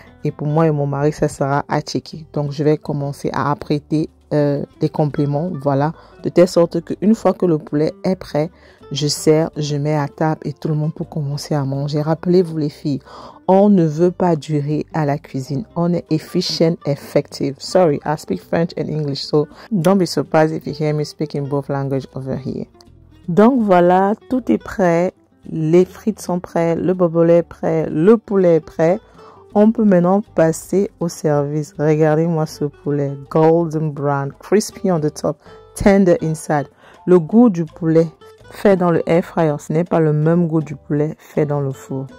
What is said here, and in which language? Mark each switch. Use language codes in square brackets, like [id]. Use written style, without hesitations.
[fr] Et pour moi et mon mari, ça sera attiéké. Donc, je vais commencer à apprêter les compléments, voilà, de telle sorte qu'une fois que le poulet est prêt, je sers, je mets à table et tout le monde peut commencer à manger. Rappelez-vous les filles, on ne veut pas durer à la cuisine, on est efficient, [en] effective. Sorry, I speak French and English, so don't be surprised if you hear me speaking both languages over here. [fr] Donc voilà, tout est prêt, les frites sont prêtes, le bobolo est prêt, le poulet est prêt. On peut maintenant passer au service. Regardez-moi ce poulet. [en] Golden brown, crispy on the top, tender inside. [fr] Le goût du poulet fait dans le air fryer, ce n'est pas le même goût du poulet fait dans le four.